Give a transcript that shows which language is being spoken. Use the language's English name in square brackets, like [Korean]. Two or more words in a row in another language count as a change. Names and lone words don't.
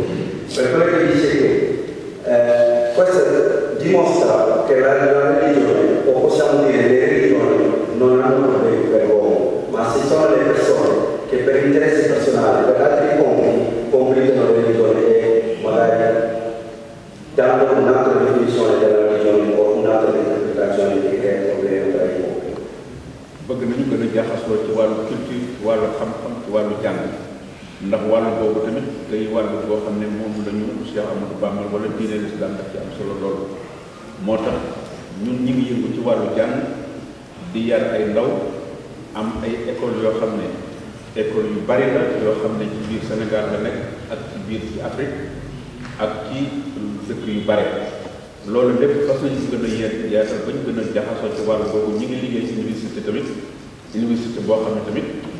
[Italian] Per quello che dice che questo dimostra che la religione, o possiamo dire le religioni, non hanno problemi per l'uomo, ma se sono le persone che per interessi personali, per altri complicano le religioni e magari dando un'altra definizione della religione o un'altra interpretazione che crea problemi tra i popoli. [Wolof] bëgg nañu gën a jaxasoo ci wàllu culture ci wàllu xam-xam ci wàllu jàng ndax wàllu boobu tamit day wàllu boo xam ne moom la ñu Cheikh Amadou Bamba wala diine l'islam daf ci am solo loolu moo tax ñun ñi ngi yëngu ci wàllu jàng di yar ay ndaw am ay école yoo xam ne école yu bari la yoo xam ne ci biir Sénégal la nekk ak ci biir ci Afrique ak ci dëkk yu bare loolu lépp fas nañu gën a yaatal ba ñu gën a jaxasoo ci wàllu boobu ñu ngi liggéey ci université tamit université boo xam ne tamit